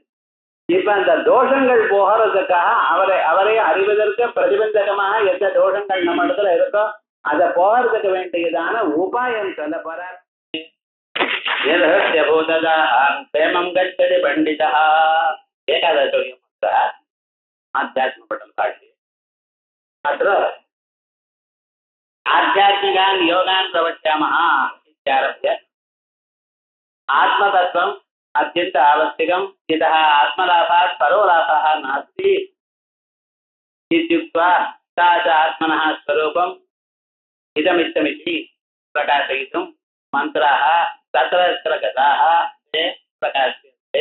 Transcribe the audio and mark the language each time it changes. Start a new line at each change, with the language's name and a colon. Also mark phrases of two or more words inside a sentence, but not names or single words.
Tamil: இப்ப அந்த தோஷங்கள் போகிறதுக்காக அவரை அறிவதற்கு பிரதிபந்தகமாக எந்த தோஷங்கள் நம்ம இடத்துல இருக்கோ அதை போகிறதுக்கு வேண்டியதான உபாயம் சொல்ல போறார்.
Marathi: पंडिता एकादशी आध्यात्मपटल काढले.
Sanskrit: अत्र आध्यात्मिकान् योगान् प्रवक्ष्यामः इत्यारभ्य आत्मतत्त्वम् अत्यन्त आवश्यकम्. यतः आत्मलाभात् परो लाभः नास्ति इत्युक्त्वा सा च आत्मनः स्वरूपम् इदमित्थमिति प्रकाशयितुं मन्त्राः तत्र तत्र गताः ते प्रकाश्यन्ते.